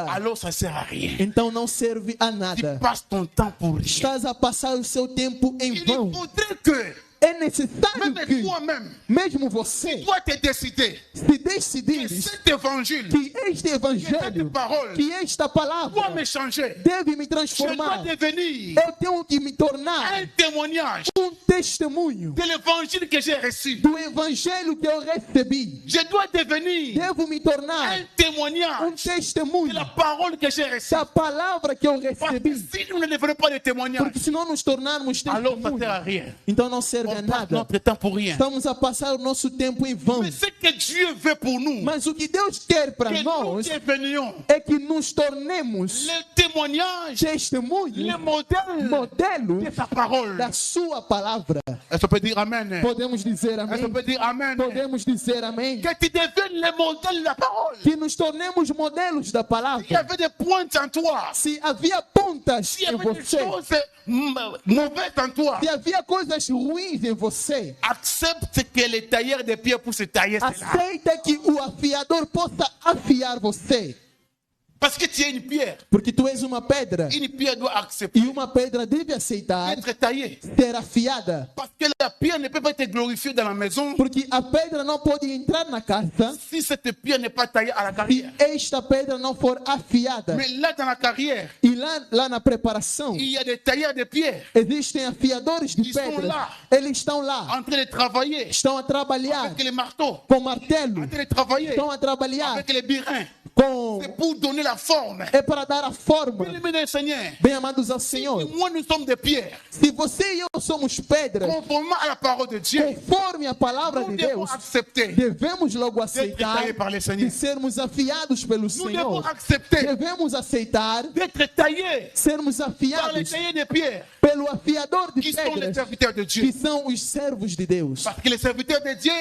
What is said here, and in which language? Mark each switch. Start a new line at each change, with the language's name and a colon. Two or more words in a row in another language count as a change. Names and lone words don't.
French: alors ça ne sert à rien.
Portuguese: então não serve a
French: Tu
Portuguese: nada.
French: passes ton temps pour rien.
Portuguese: Estás a passar o seu tempo em
French: Il
Portuguese: vão.
French: faudrait que,
Portuguese: É necessário
French: même que, toi-même,
Portuguese: mesmo você,
French: toi te décider
Portuguese: se que decidires
French: cet évangile,
Portuguese: que este
French: que cette
Portuguese: evangelho,
French: parole
Portuguese: que esta
French: doit
Portuguese: palavra
French: me changer.
Portuguese: deve me
French: Je dois
Portuguese: transformar.
French: devenir
Portuguese: Eu tenho que me tornar
French: un témoignage
Portuguese: testemunho
French: de l'évangile que j'ai reçu.
Portuguese: do evangelho que eu recebi.
French: Je dois devenir
Portuguese: Devo me tornar
French: un témoignage de
Portuguese: testemunho
French: la parole que j'ai reçue.
Portuguese: da palavra que eu
French: Parce que
Portuguese: recebi.
French: si nous ne devenons pas de témoignages,
Portuguese: Porque se não nos tornarmos
French: alors ça ne sert à
Portuguese: testemunhos,
French: rien.
Portuguese: então não serve a
French: On passe
Portuguese: nada.
French: notre temps pour rien.
Portuguese: Estamos a passar o nosso tempo em vão.
French: Mais ce que Dieu veut pour nous,
Portuguese: Mas o que Deus quer para
French: que nous
Portuguese: nós
French: devenions
Portuguese: é que nos tornemos
French: le témoignage, le
Portuguese: testemunhos,
French: modèle
Portuguese: modelo
French: de sa parole.
Portuguese: da sua palavra.
French: Est-ce qu'on peut dire Amen?
Portuguese: Podemos dizer
French: Est-ce
Portuguese: amém?
French: qu'on peut dire Amen?
Portuguese: Podemos dizer amém?
French: Que tu deviennes le modèle de la parole.
Portuguese: Que nos tornemos modelos da
French: Il y
Portuguese: palavra.
French: avait des pointes en toi.
Portuguese: Se havia pontas
French: S'il y
Portuguese: em
French: avait des
Portuguese: você,
French: choses mauvaises en toi,
Portuguese: se havia coisas ruins em você,
French: accepte que le tailleur de pierre pour se tailler cela.
Portuguese: aceita que o afiador possa afiar você.
French: Parce que tu es une pierre.
Portuguese: Porque tu és uma pedra.
French: Une pierre doit accepter
Portuguese: E uma pedra deve aceitar
French: d'être taillée.
Portuguese: ser afiada.
French: Parce que la pierre ne peut pas être glorifiée dans la maison
Portuguese: Porque a pedra não pode entrar na casa
French: si cette pierre n'est pas taillée à la
Portuguese: se
French: carrière.
Portuguese: esta pedra não for afiada.
French: Mais là, dans la carrière,
Portuguese: E lá na preparação,
French: il y a des tailleurs de pierre
Portuguese: existem afiadores de Eles estão pedras. lá. Eles estão lá.
French: en train de travailler
Portuguese: Estão a trabalhar
French: avec les marteaux,
Portuguese: com martelo.
French: en train de travailler
Portuguese: Estão a trabalhar
French: avec les birins.
Portuguese: com...
French: C'est pour donner la forme.
Portuguese: É para dar a forma.
French: Bien-aimés du Seigneur,
Portuguese: Bem amados ao
French: si
Portuguese: Senhor.
French: moi nous sommes des pierres,
Portuguese: Se você e eu somos pedras,
French: conformément à la parole de Dieu,
Portuguese: conforme a palavra
French: nous
Portuguese: de
French: devons
Portuguese: Deus,
French: accepter
Portuguese: devemos logo aceitar
French: taillés par le Seigneur.
Portuguese: de sermos afiados pelo
French: Nous devons
Portuguese: Senhor.
French: accepter
Portuguese: Devemos aceitar
French: d'être taillés
Portuguese: sermos
French: par les
Portuguese: afiados
French: tailleurs de pierre
Portuguese: pelo afiador de
French: qui sont les
Portuguese: pedras,
French: serviteurs de
Portuguese: que
French: Dieu.
Portuguese: são os servos de Deus.
French: Parce que les serviteurs de Dieu,